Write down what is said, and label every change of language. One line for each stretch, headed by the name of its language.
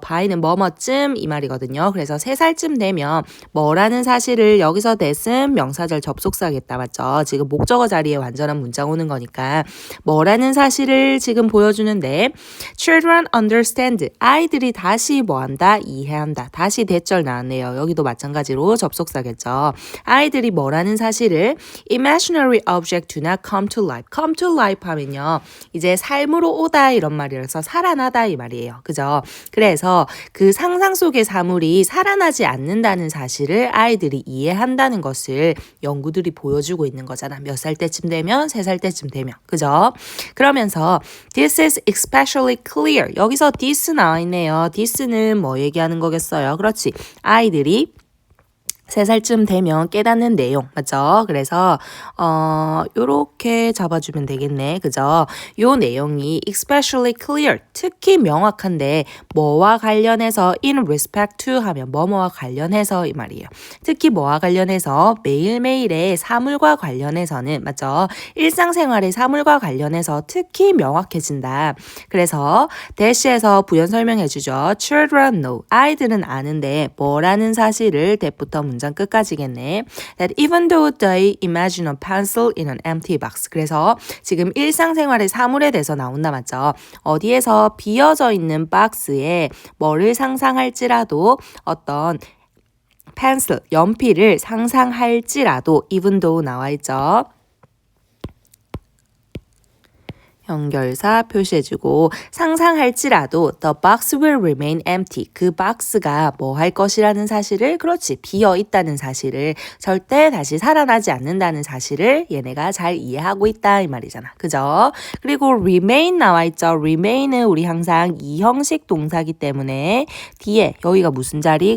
Korean: by는 뭐뭐쯤 이 말이거든요. 그래서 3살쯤 되면 뭐라는 사실을 여기서 that은 명사절 접속사겠다. 맞죠? 지금 목적어 자리에 완전한 문장 오는 거니까 뭐라는 사실을 지금 보여주는데
English: children understand
Korean: 아이들이 다시 뭐한다? 이해한다. 다시 대절 나왔네요. 여기도 마찬가지로 접속사겠죠. 아이들이 뭐라는 사실을
English: imaginary object do not come to life. come to life
Korean: 하면요. 이제 삶으로 오다 이런 말이라서 살아나다 이 말이에요. 그죠? 그래서 그 상상 속의 사물이 살아나지 않는다는 사실을 아이들이 이해한다는 것을 연구들이 보여주고 있는 거잖아. 몇 살 때쯤 되면 3살 때쯤 되면. 그죠? 그러면서
English: this is especially clear.
Korean: 여기서 this 나와 있네요. this는 뭐 얘기하는 거겠어요? 그렇지. 아이들이 3살쯤 되면 깨닫는 내용, 맞죠? 그래서 요렇게 잡아주면 되겠네, 그죠? 요 내용이
English: especially clear,
Korean: 특히 명확한데 뭐와 관련해서
English: in respect to
Korean: 하면 뭐뭐와 관련해서 이 말이에요. 특히 뭐와 관련해서 매일매일의 사물과 관련해서는, 맞죠? 일상생활의 사물과 관련해서 특히 명확해진다. 그래서 대시에서 부연 설명해주죠.
English: Children know,
Korean: 아이들은 아는데 뭐라는 사실을 대부터 문장 끝까지겠네.
English: That even though they imagine a pencil in an empty box.
Korean: 그래서 지금 일상생활의 사물에 대해서 나온다 맞죠? 어디에서 비어져 있는 박스에 뭐를 상상할지라도 어떤 펜슬, 연필을 상상할지라도
English: even though
Korean: 나와 있죠. 연결사 표시해주고 상상할지라도
English: the box will remain empty.
Korean: 그 박스가 뭐 할 것이라는 사실을 그렇지 비어 있다는 사실을 절대 다시 살아나지 않는다는 사실을 얘네가 잘 이해하고 있다 이 말이잖아. 그죠? 그리고 remain 나와 있죠. remain은 우리 항상 이형식 동사기 때문에 뒤에 여기가 무슨 자리?